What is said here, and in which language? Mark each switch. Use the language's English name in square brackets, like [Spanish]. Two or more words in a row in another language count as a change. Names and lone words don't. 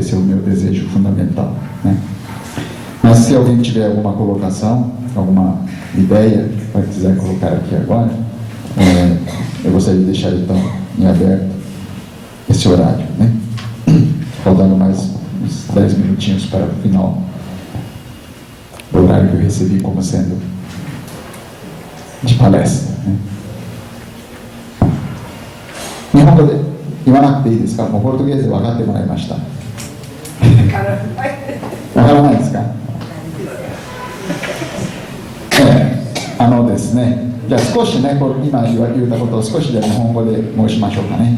[Portuguese] Esse é o meu desejo fundamental, né? Mas se alguém tiver alguma colocação, alguma ideia para quiser colocar aqui agora, eu gostaria de deixar então em aberto esse horário, né? Faltando mais uns 10 minutinhos para o final do horário que eu recebi como sendo de palestra, né? [Japanese] 日本語で言わなくていいですか？もうポルトゲーズで分かってもらいました。わからないですか？ですね、じゃあ少しね、今言ったことを少しで日本語で申しましょうかね。